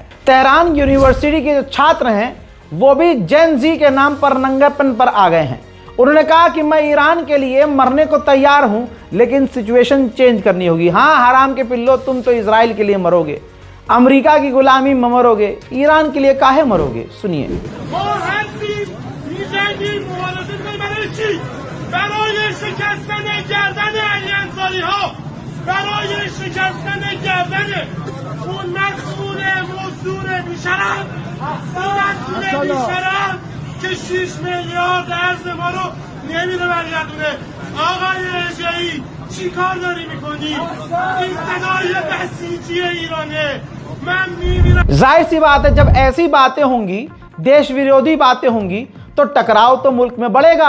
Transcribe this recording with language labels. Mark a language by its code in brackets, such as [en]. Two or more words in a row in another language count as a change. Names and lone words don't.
[hi] तेहरान यूनिवर्सिटी के जो छात्र हैं वो भी जेन जी के नाम पर नंगेपन पर आ गए हैं। उन्होंने कहा कि मैं ईरान के लिए मरने को तैयार हूं, लेकिन [en] situation change [hi] करनी होगी। हाँ, हराम के पिल्लो, तुम तो इजराइल के लिए मरोगे, अमेरिका की गुलामी में मरोगे, ईरान के लिए काहे मरोगे? सुनिए। [fa] برای شکستن گردن علی انصاری ها، برای شکستن گردن اون مخصول مزدور بیشرف، اون مخصول بیشرف که 6 میلیارد ارز ما رو نمیره برگردونه. آقای رجایی چی کار داری میکنی؟ این صدای بسیجی ایرانه. من میمیرم. [hi] जाहिर सी बात है, जब ऐसी बातें होंगी, देश विरोधी बातें होंगी, तो टकराव तो मुल्क में बढ़ेगा।